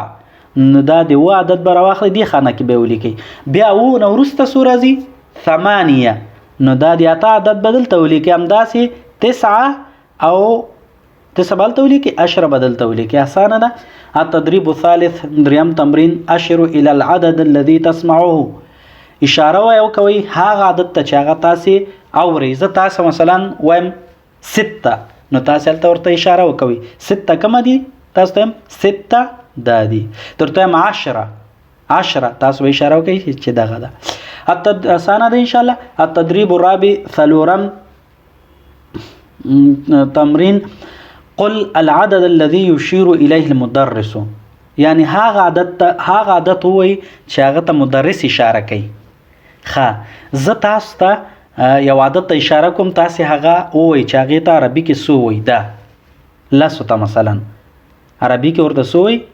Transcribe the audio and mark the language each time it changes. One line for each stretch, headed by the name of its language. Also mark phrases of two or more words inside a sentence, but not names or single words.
Pashto: نو دا د 7 عدد به راواخلئ دې خانه کې به یې ولیکئ. بیا 7 نه وروسته څو راځي؟ 8. نو دا د 8 عدد به دلته ولیکئ. همداسې 9 او 9 به هلته ولیکئ، 10 به دلته ولیکئ. اسانه ده.
Arabic: التدریب الثالث
Pashto: دریم تمرین
Arabic: اشر الى العدد الذي تسمعه،
Pashto: اشاره وکوئ هغه عدد ته چې هغه تاسې اورئ. زه تاسو مثلا وایم 6 نو تاسې هلته ورته اشاره وکوئ. 6 کومه دي؟ تاسو ته وایم 6 دا دي. درته وایم 10 تاسو به اشاره وکئ چې دغه ده. اسانه ده انشاءالله.
Arabic: التدریب الرابع
Pashto: څلورم تمرین
Arabic: قل العدد الذي يشير اليه المدرس،
Pashto: یعنی هغه عدد وایي چې هغه ته مدرس اشاره کوي. زه تاسو ته یو عدد ته اشاره کوم، تاسې هغه ووایي چې هغې ته عربي کې څو وایي. ده 10 ته مثلا عربي کې ورته څو وایي؟